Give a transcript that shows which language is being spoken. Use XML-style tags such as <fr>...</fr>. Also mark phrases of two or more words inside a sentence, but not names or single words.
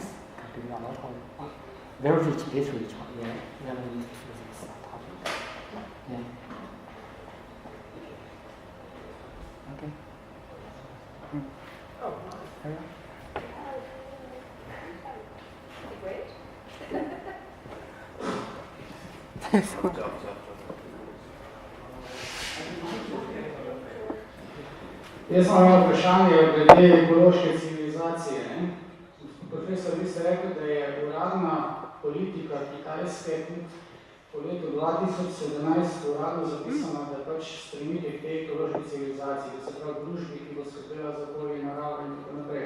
<en>I can give you a lot of very rich literature relevant to this topic. Yeah. Okay. Oh, All right. great.</en> <sl>Jaz sem imel vprašanje glede ekološke civilizacije. Ne? Profesor, vi ste rekli, da je uradna politika Kitajske tudi po letu 2017 uradno zapisana, da pač stremite k tej ekološki civilizaciji, da se pravi družbi, ki bo skrbela za okolje, naravo in tako naprej.</sl>